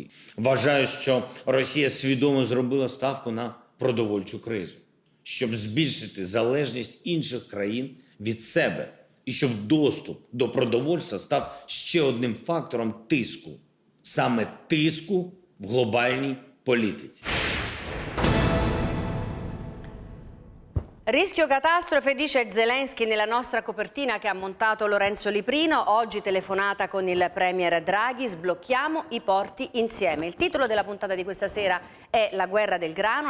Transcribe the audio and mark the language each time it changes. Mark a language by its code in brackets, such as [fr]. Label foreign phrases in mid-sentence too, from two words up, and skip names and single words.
[uk] Вважаю, що Росія свідомо зробила ставку на продовольчу кризу, щоб збільшити залежність інших країн від себе і щоб доступ до продовольства став ще одним фактором тиску, саме тиску в глобальній політиці. [it] Rischio catastrofe, dice Zelensky nella nostra copertina che ha montato Lorenzo Liprino. Oggi telefonata con il premier Draghi, sblocchiamo i porti insieme. Il titolo della puntata di questa sera è La guerra del grano.